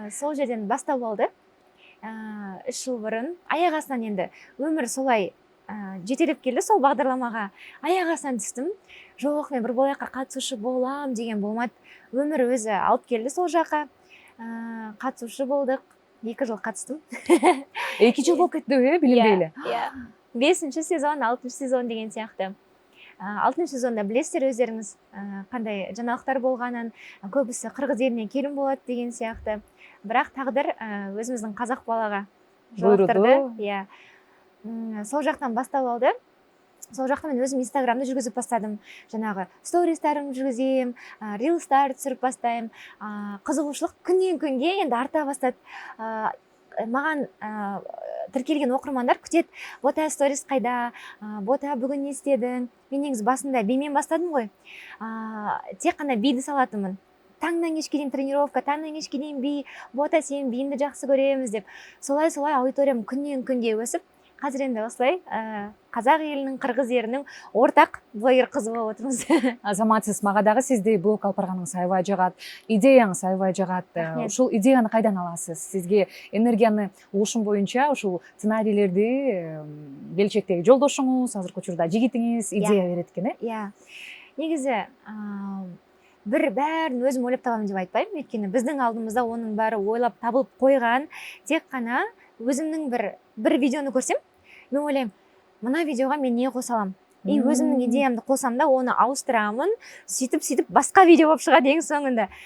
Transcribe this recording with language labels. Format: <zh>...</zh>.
<kk>Сол жерден бастап алды. 3 жыл бұрын аяқ астынан енді өмір солай жетелеп келді сол бағдарламаға. Аяқ астынан түстім. Жоқ, мен Бирболайыкка қатысушы болам деген болмады. Өмір өзі алып келді сол жаққа. Қатысушы болдық. 2 жыл қатыстым.</kk> <ky>2 жыл болуп кетти, билинбейли.</ky> <kk>5-ші сезон, 6-ші сезон деген сияқты. 6-ші сезонда білесіздер өздеріңіз қандай жаңалықтар болғанын, көбісі қырғыз еліне келін болады деген сияқты. Бірақ тағдыр өзіміздің қазақ балаға жолықтырды. Иә. Сол жақтан бастап алды. Сол жақта мен өзім инстаграмды жүргізіп бастадым. Жаңағы стористарым жүргізем, рилстар түсіріп бастаймын. Қызығушылық күннен күнге енді арта бастады. Маған тіркелген оқырмандар күтеді. Бота сторис қайда? Бота бүгін не істедің? Мен негізі басында бимен бастадым ғой. Тек қана биді салатынмын. Таңнан кешке дейін тренировка, таңнан кешке дейін би, бота сен биіңді жақсы көреміз деп. Солай аудиториям күннен күнге өсіп, қазір енді осылай қазақ елінің, қырғыз елінің ортақ блогер қызы болып отырмыз.</kk> <ky>Азаматсыз, мага дагы сизди блог алып барганыңыз аябай жагат, идеяңыз аябай жагат. Ушул идеяны кайдан аласыз? Сизге энергияны ушун боюнча ушул сценарийлерди келечектеги жолдошуңуз, азыркы учурда жигитиңиз идея берет экен,</ky> <kk>Иә. Негизи бәрін өзім ойлап табамын деп айтпаймын, өйткені біздің алдымызда оның бәрі ойлап табылып қойған. Тек қана өзімнің бір видеоны көрсем, мен ойлаймын, мына видеоға мен не қосалам? И өзімнің идеямды қосам да, оны ауыстырамын, сөйтіп басқа видео болып шығады ең соңында.</kk>